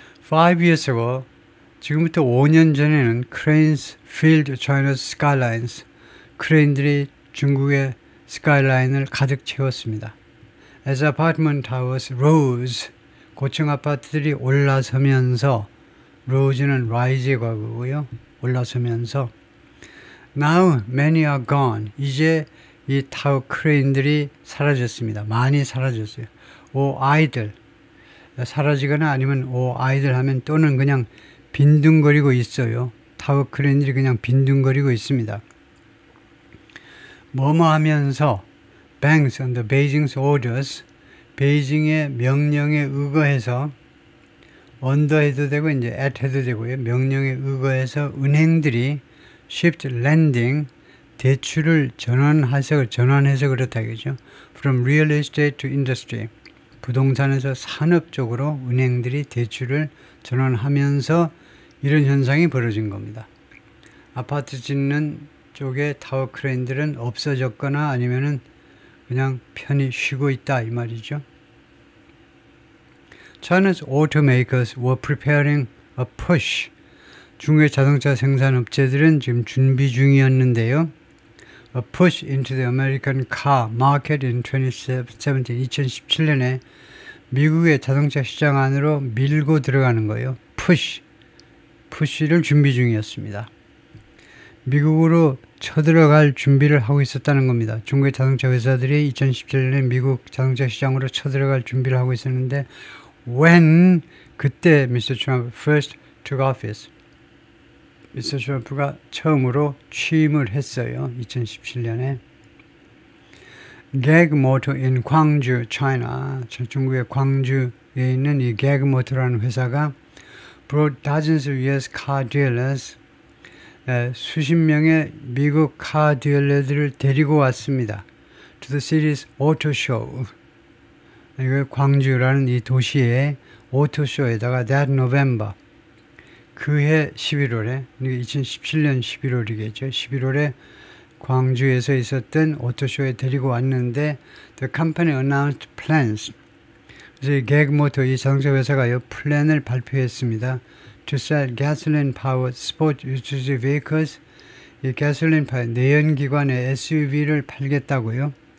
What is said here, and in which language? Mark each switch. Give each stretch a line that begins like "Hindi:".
English: 5 years ago
Korean: 지금부터 5년 전에는
English: cranes filled China's skylines
Korean: 크레인들이 중국의 스카이라인을 가득 채웠습니다.
English: As apartment towers rose
Korean: 고층 아파트들이 올라서면서 rose는 rise의 과거고요. 올라서면서
English: Now many are gone.
Korean: 이제 이 타워 크레인들이 사라졌습니다. 많이 사라졌어요.
English: or idle
Korean: 사라지거나 아니면 or idle 하면 또는 그냥 빈둥거리고 있어요. 타워 크레인들이 그냥 빈둥거리고 있습니다. 뭐뭐 하면서
English: banks under Beijing's orders
Korean: 베이징의 명령에 의거해서 언더 해도 되고 이제 at 해도 되고요. 명령에 의거해서 은행들이
English: shift lending
Korean: 대출을 전환해서 그렇다 이거죠.
English: From real estate to industry.
Korean: 부동산에서 산업 쪽으로 은행들이 대출을 전환하면서 이런 현상이 벌어진 겁니다. 아파트 짓는 쪽에 타워 크레인들은 없어졌거나 아니면은 그냥 편히 쉬고 있다 이 말이죠.
English: China's automakers were preparing a push.
Korean: 중국의 자동차 생산업체들은 지금 준비 중이었는데요.
English: A push into the American car market in 2017.
Korean: 2017년에 미국의 자동차 시장 안으로 밀고 들어가는 거예요. push를 준비 중이었습니다. 미국으로 쳐들어갈 준비를 하고 있었다는 겁니다. 중국의 자동차 회사들이 2017년에 미국 자동차 시장으로 쳐들어갈 준비를 하고 있었는데 when 그때 Mr.
English: Trump first took office. Mr.
Korean: Trump가 처음으로 취임을 했어요. 2017년에.
English: Gag Motor in 광주, China.
Korean: 중국의 광주에 있는 이 Gag Motor라는 회사가
English: brought dozens of US car dealers
Korean: 수십 명의 미국 카 딜러들을 데리고 왔습니다.
English: To the city's auto show.
Korean: 이거 광주라는 이 도시의 오토쇼에다가
English: that November
Korean: 그해 11월에 2017년 11월이겠죠. 11월에 광주에서 있었던 오토쇼에 데리고 왔는데
English: the company announced plans.
Korean: 그래서 이 객모터 이 자동차 회사가 이 플랜을 발표했습니다.
English: To sell gasoline-powered sport utility vehicles,
Korean: 이 gasoline-powered 내연기관의 SUV를 팔겠다고요.